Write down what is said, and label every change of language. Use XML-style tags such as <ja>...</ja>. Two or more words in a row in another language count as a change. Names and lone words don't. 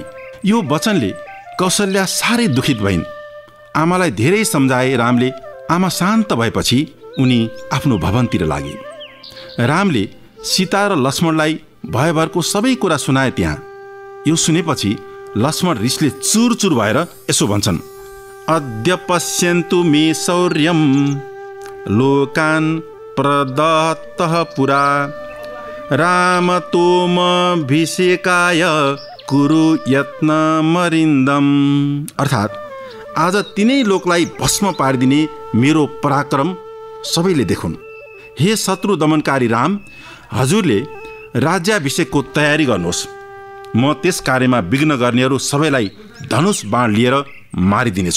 <ne>यो वचनले कौशल्या साह्रै दुखित भइन्। आमालाई धेरै सम्झाए रामले। आमा शान्त भएपछि उनी आफ्नो भवनतिर लागे। रामले सीता र लक्ष्मणलाई भयभरको सबै कुरा सुनाए। त्यहाँ यो सुनेपछि लक्ष्मण रिसले चुरचुर भएर यसो भन्छन्,</ne> <sa>अद्य पश्यन्तु मे शौर्यम लोकान प्रदत्तः पुरा राम तोम भिषेकाय कुरु यत्न मरिन्दम।</sa> <ne>अर्थात् आज तिनै लोकलाई भस्म पारिदिने मेरो पराक्रम सबैले देखुन्। हे शत्रु दमनकारी राम, हजुरले राज्याभिषेकको तयारी गर्नुहोस्। म त्यस कार्यमा विघ्न गर्नेहरू सबैलाई धनुष बाण लिएर मारिदिनेछु।</ne>